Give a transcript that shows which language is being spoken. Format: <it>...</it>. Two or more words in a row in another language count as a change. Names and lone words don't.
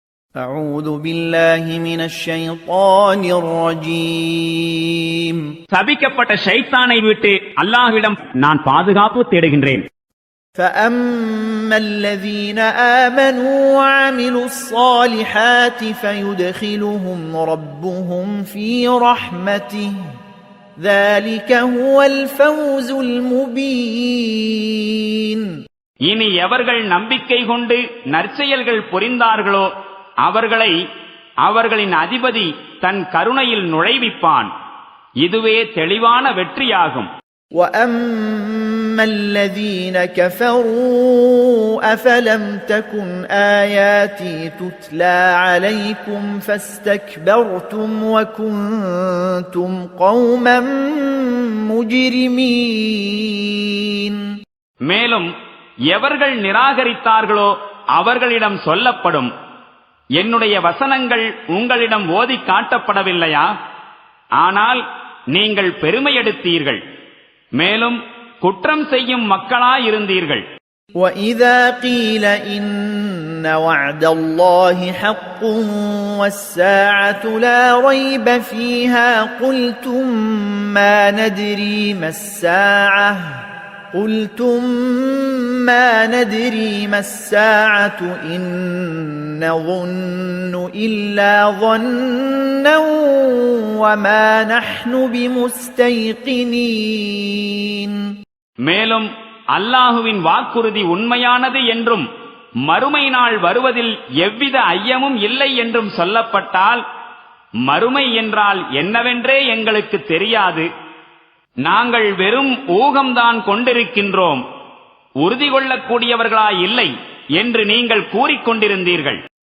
<ar>أعوذ بالله من الشيطان الرجيم</ar> <ta>சபிக்கப்பட்ட ஷைத்தானை விட்டு அல்லாஹ்விடம் நான் பாதுகாப்பு தேடுகின்றேன்.</ta> <ar>فأما الذين آمنوا وعملوا الصالحات فيدخلهم ربهم في رحمته ذلك هو الفوز المبين.</ar> <ta>இனி எவர்கள் நம்பிக்கை கொண்டு நற்செயல்கள் புரிந்தார்களோ அவர்களை அவர்களின் அதிபதி தன் கருணையில் நுழைவிப்பான். இதுவே தெளிவான வெற்றியாகும்.</ta> <ar>وَأَمَّا الَّذِينَ كَفَرُوا أَفَلَمْ تَكُنْ آيَاتِي تُتْلَى عَلَيْكُمْ فَاسْتَكْبَرْتُمْ وَكُنْتُمْ قَوْمًا مُجْرِمِينَ.</ar> <ta>மேலும் எவர்கள் நிராகரித்தார்களோ அவர்களிடம் சொல்லப்படும், என்னுடைய வசனங்கள் உங்களிடம் ஓதி காட்டப்படவில்லையா? ஆனால் நீங்கள் பெருமையெடுத்தீர்கள், மேலும் குற்றம் செய்யும் மக்களாயிருந்தீர்கள்.</ta> <ar>وَإِذَا قِيلَ إِنَّ وَعْدَ اللَّهِ حَقٌّ وَالسَّاعَةُ لَا رَيْبَ فِيهَا قُلْتُمْ مَا نَدْرِي مَا السَّاعَةُ إِن نَّظُنُّ إِلَّا ظَنًّا وَمَا نَحْنُ بِمُسْتَيْقِنِينَ.</ar> <ta>மேலும் அல்லாஹுவின் வாக்குறுதி உண்மையானது என்றும் மறுமை நாள் வருவதில் எவ்வித ஐயமும் இல்லை என்றும் சொல்லப்பட்டால், மறுமை என்றால் என்னவென்றே எங்களுக்கு தெரியாது, நாங்கள் வெறும் ஊகம்தான் கொண்டிருக்கின்றோம், உறுதி கொள்ளக்கூடியவர்களாய் இல்லை என்று நீங்கள் கூறிக்கொண்டிருந்தீர்கள்.</ta>